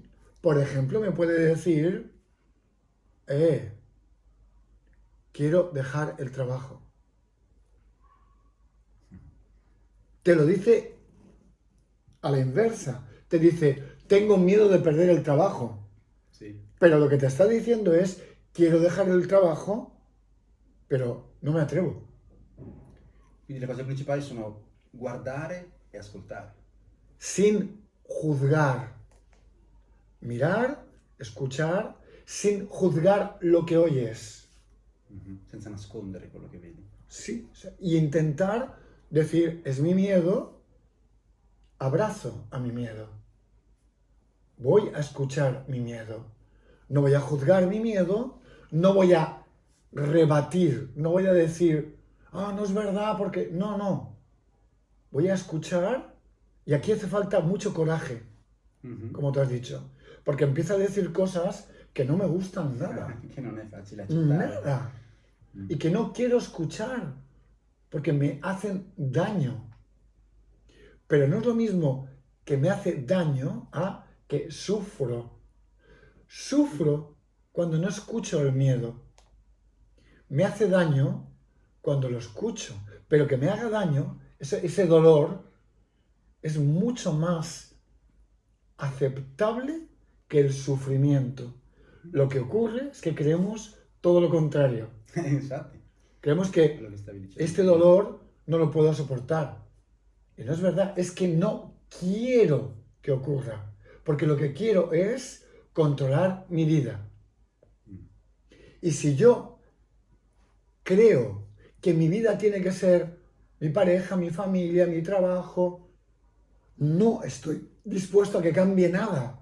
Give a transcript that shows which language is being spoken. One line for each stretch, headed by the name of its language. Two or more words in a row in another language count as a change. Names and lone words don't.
Spanish: Por ejemplo, me puede decir, quiero dejar el trabajo. Te lo dice a la inversa. Te dice, tengo miedo de perder el trabajo. Sí. Pero lo que te está diciendo es, quiero dejar el trabajo, pero no me atrevo.
Italian: Quindi le cose principali sono guardare e ascoltare.
Spanish: Sin juzgar. Mirar, escuchar, sin juzgar lo que oyes.
Italian: Senza nascondere quello che vedi.
Spanish: Sí. Y intentar decir, es mi miedo, abrazo a mi miedo. Voy a escuchar mi miedo. No voy a juzgar mi miedo, no voy a rebatir, no voy a decir, no es verdad, porque no. Voy a escuchar y aquí hace falta mucho coraje, como tú has dicho, porque empieza a decir cosas que no me gustan nada.
Italian: Che non è facile accettare.
Spanish: Nada. Y que no quiero escuchar, porque me hacen daño. Pero no es lo mismo que me hace daño a que sufro. Sufro cuando no escucho el miedo. Me hace daño cuando lo escucho, pero que me haga daño, ese dolor, es mucho más aceptable que el sufrimiento. Lo que ocurre es que creemos todo lo contrario.
Italian: Infatti.
Spanish: Creemos que
Italian: Quello che stavi dicendo.
Spanish: este dolor no lo puedo soportar. Y no es verdad, es que no quiero que ocurra, porque lo que quiero es controlar mi vida. Y si yo creo que mi vida tiene que ser mi pareja, mi familia, mi trabajo, no estoy dispuesto a que cambie nada.